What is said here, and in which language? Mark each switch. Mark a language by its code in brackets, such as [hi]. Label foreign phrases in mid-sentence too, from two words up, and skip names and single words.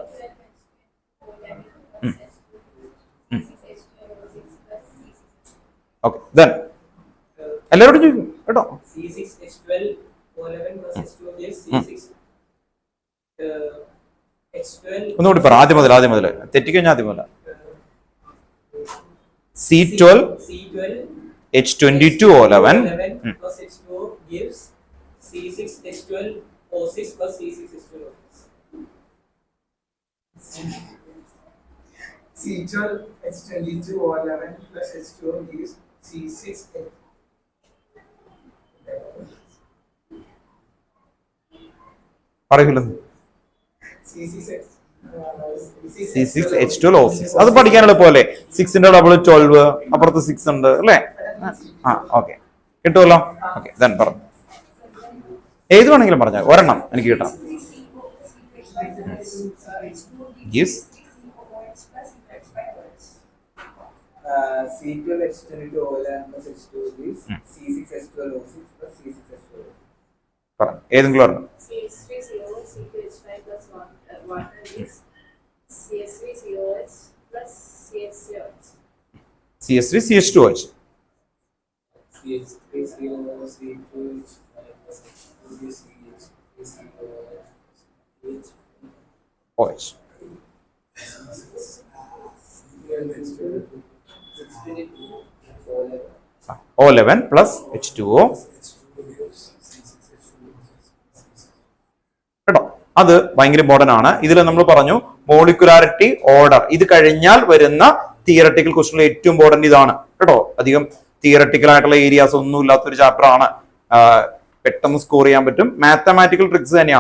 [en] okay, then [ml] എല്ലാവരോടും ചോദിക്കും കേട്ടോ. ഒന്നുകൂടി പറ. ആദ്യം മുതൽ തെറ്റിക്കഴിഞ്ഞാൽ ആദ്യം മുതൽ. [en] C12H22O11 C6H12O6 plus C6H12O6. C12H22O11 plus H2O gives C6H. [ml] പറയില്ല. C6H12O6 അത് പഠിക്കാൻ എളുപ്പമല്ലേ? 6ന്റെ ഡബിൾ 12, അപ്പുറത്ത് 6 ഉണ്ട് അല്ലേ? ഓക്കെ, കിട്ടുമല്ലോ. [en] okay, then [ml] പറഞ്ഞു. ഏത് വേണമെങ്കിലും പറഞ്ഞാൽ ഒരെണ്ണം എനിക്ക് കിട്ടണം. [en] gives C12H10 into O11 plus H2 gives C6H12O6 plus C6H12O6. [ml] ഏതെങ്കിലും പറഞ്ഞു [en] CH3COH CH5 plus water is CH3COH plus CH3OH. CH3CH2OH CH3COH C2H5 plus H2 gives CH3COH. OH. O11 plus H2O കേട്ടോ. [ml] അത് ഭയങ്കര ഇമ്പോർട്ടന്റ് ആണ്. ഇതിൽ നമ്മൾ പറഞ്ഞു [en] molecularity order. [ml] ഇത് കഴിഞ്ഞാൽ വരുന്ന [en] theoretical question [ml] ഏറ്റവും ഇമ്പോർട്ടന്റ് ഇതാണ് കേട്ടോ. അധികം തിയറട്ടിക്കൽ ആയിട്ടുള്ള ഏരിയാസ് ഒന്നും ഇല്ലാത്തൊരു ചാപ്റ്റർ ആണ്. പെട്ടെന്ന് സ്കോർ ചെയ്യാൻ പറ്റും. [en] mathematical tricks [ml] തന്നെയാണ്.